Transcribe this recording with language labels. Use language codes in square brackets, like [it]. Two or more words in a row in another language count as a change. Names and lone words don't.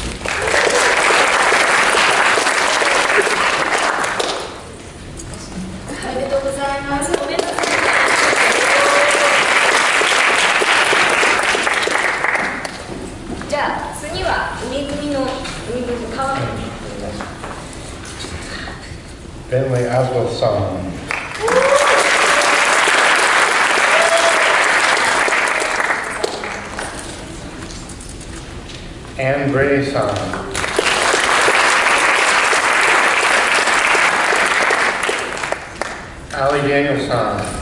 [ja] おめでとうございます。おめでとうございます。じゃあ次は海組川組。 [en] Bentley Aswell song. Anne Gray song. Ali Daniels song.